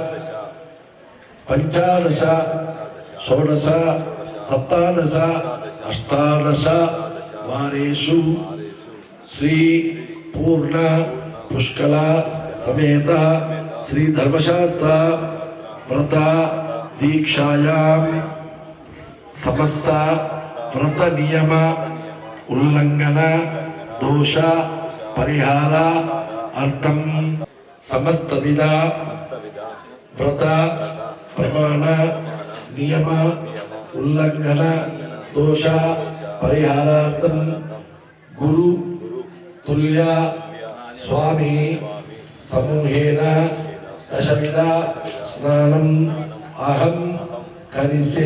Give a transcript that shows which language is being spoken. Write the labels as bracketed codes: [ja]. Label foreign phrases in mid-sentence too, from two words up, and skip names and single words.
[sa] పంచాదశ షోడశ సప్తాదశ అష్టాదశ వారేషు శ్రీ పూర్ణ పుష్కల సమేత శ్రీ ధర్మశాస్త్ర వ్రత దీక్షాయాం సమస్త వ్రత నియమ ఉల్లంఘన దోష పరిహార అర్థం समस्त विधा व्रत प्रमाण नियम उल्लंघन दोष परिहारार्थं गुरु तुल्य स्वामी समूहेन दशविधा स्नानम् अहं करिष्ये।